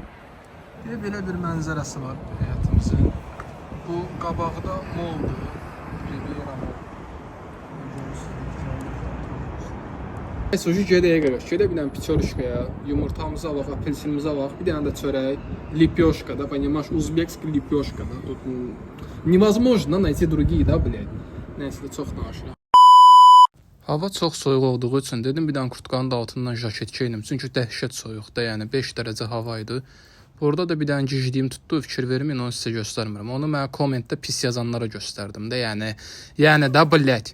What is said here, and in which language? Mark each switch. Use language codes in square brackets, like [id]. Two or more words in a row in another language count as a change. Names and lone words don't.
[az] Belə bir mənzərəsi var həyatımızın. Bu qabaqda moldur. Riviera Mall. Neyse, gedəyə qədər. Gedə bir dənə piçoruşkaya, yumurtamızı alaq, apelsinimizi alaq, bir dənə də çörək, lipyoşka da, [ru] понимаешь, узбекский lipyoşka da. Тут невозможно найти другие, да, блядь. [az] Neyse də çox danışıram. Hava çox soyuq olduğu üçün dedim bir dənə kurtkanın da altından jaket geyinim. Çünki dəhşət soyuqda, yəni 5 dərəcə hava idi. Burada da bir dənə gicdiyim tutdu, fikir verməyin, onu sizə göstərmirəm. Onu mən kommentdə pis yazanlara göstərdim də, yəni da blət.